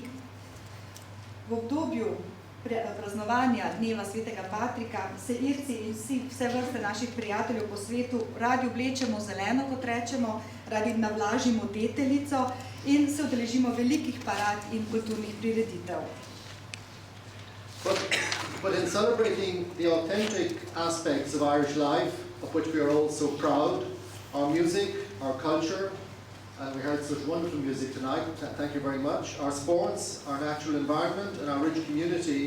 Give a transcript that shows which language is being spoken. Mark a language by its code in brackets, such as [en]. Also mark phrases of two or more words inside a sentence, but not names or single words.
[sl] V obdobju praznovanja dneva svetega Patrika se Irci in vse vrste naših prijateljev po svetu radi oblečemo zeleno, kot rečemo, radi navlažimo deteljico in se udeležimo velikih parad in kulturnih prireditev. [en] But in celebrating the authentic aspects of Irish life, of which we are all so proud, our music, our culture, and we heard such wonderful music tonight, thank you very much, our sports, our natural environment and our rich community.